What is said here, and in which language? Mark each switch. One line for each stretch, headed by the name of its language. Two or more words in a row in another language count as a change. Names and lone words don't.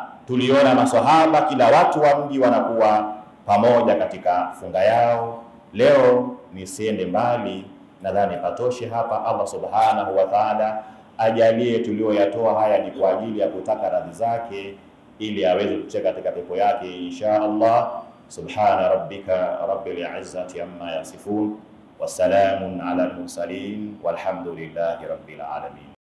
Swahili: Tuliona maswahaba kila watu wa mji wanakuwa pamoja katika funga yao. Leo nisiende mbali, nadhani patoshe hapa. Allah
Arabic: سبحانه وتعالى
Swahili: ajalie tulioyatoa haya ni kwa ajili ya kutaka radhi zake, ili aweze kucheka katika pepo yake
Arabic: إن شاء الله. سبحان ربك رب العزة عما يصفون وسلام على المرسلين والحمد لله رب العالمين.